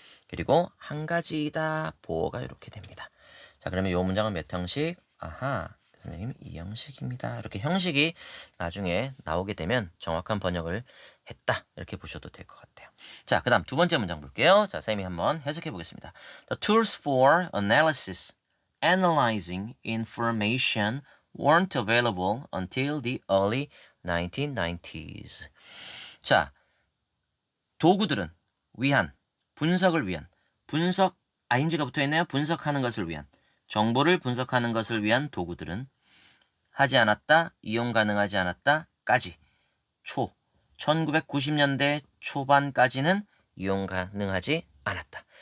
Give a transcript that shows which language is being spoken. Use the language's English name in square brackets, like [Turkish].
[Korean] 그리고 한 가지이다, 보어가 이렇게 됩니다. 자, 그러면 이 문장은 몇 형식? 선생님, 이 형식입니다. 이렇게 형식이 나중에 나오게 되면 정확한 번역을 했다. 이렇게 보셔도 될 것 같아요. 자, 그 다음 두 번째 문장 볼게요. 자, 쌤이 한번 해석해 보겠습니다. [English] The tools for analyzing information weren't available until the early 1990s. [Korean] 자, 도구들은 분석을 위한, ing가 붙어 있네요. 분석하는 것을 위한, 정보를 분석하는 것을 위한 도구들은 하지 않았다, 이용 가능하지 않았다까지, 1990년대 초반까지는 이용 가능하지 않았다.